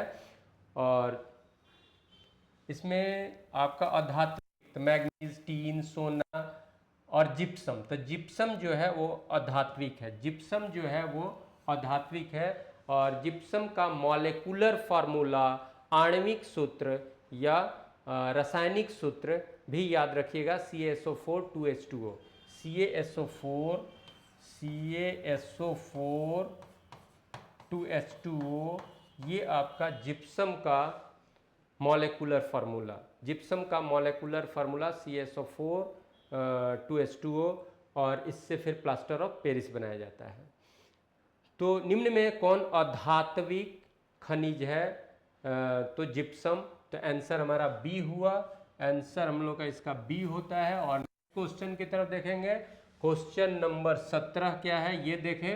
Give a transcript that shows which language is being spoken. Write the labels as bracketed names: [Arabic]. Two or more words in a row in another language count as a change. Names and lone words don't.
[Hindi] और इसमें आपका अधात्विक तो मैग्नीज, टीन, सोना और जिप्सम। तो जिप्सम जो है वो अधात्विक है, जिप्सम जो है वो अधात्विक है। और जिप्सम का [English] molecular formula, [Hindi] आणविक सूत्र या रासायनिक सूत्र भी याद रखिएगा, CaSO4 2H2O, CaSO4 2H2O, ये आपका जिप्सम का [English] molecular formula, [Hindi] जिप्सम का [English] molecular formula [Hindi] CaSO4 2H2O, और इससे फिर [English] plaster of Paris [Hindi] बनाया जाता है। तो निम्न में कौन अधात्विक खनिज है? तो जिप्सम। तो आंसर हमारा बी हुआ, आंसर हम लोग का इसका बी होता है। और क्वेश्चन की तरफ देखेंगे। [English] question number [Hindi] 17 क्या है ये देखें।